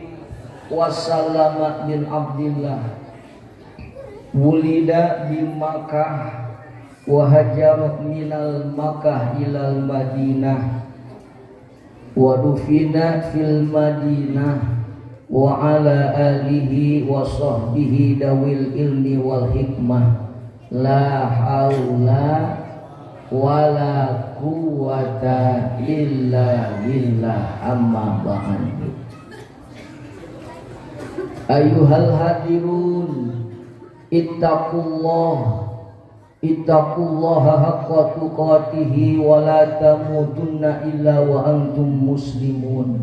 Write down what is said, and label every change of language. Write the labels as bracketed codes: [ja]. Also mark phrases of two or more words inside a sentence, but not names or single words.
[ar] وسلم بن عبد الله ولد في مكة وهاجر من مكة إلى المدينة ودفن في المدينة وعلى آله وصحبه ذوي العلم والحكمة لا حول ولا قوة إلا بالله أما بعد. أيها الحاضرون اتقوا الله حق تقاته ولا تموتن إلا وأنتم مسلمون.